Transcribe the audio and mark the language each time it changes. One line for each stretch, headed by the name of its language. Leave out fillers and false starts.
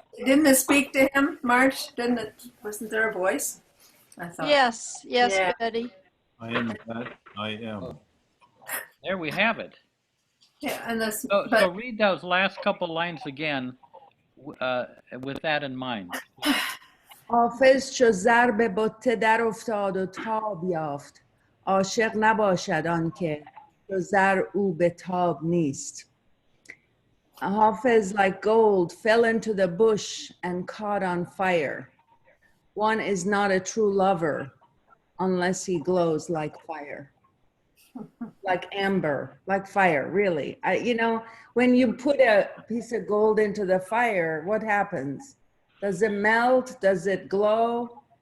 English: Didn't it speak to him, March? Wasn't there a voice? I thought. Yes, Yeah. Betty. I am that I am. oh, there we have it. Yeah, and that's, So read those last couple lines again with that in mind.
Persian: حافظ چو ضرب بته در افتاد و تاب یافت عاشق نباشد آن که چو زر او به تاب نیست.
English: Hafiz, like gold, fell into the bush and caught on fire. One is not a true lover unless he glows like fire. Like amber, like fire, really. You know, when you put a piece of gold into the fire, what happens? Does it melt? Does it glow?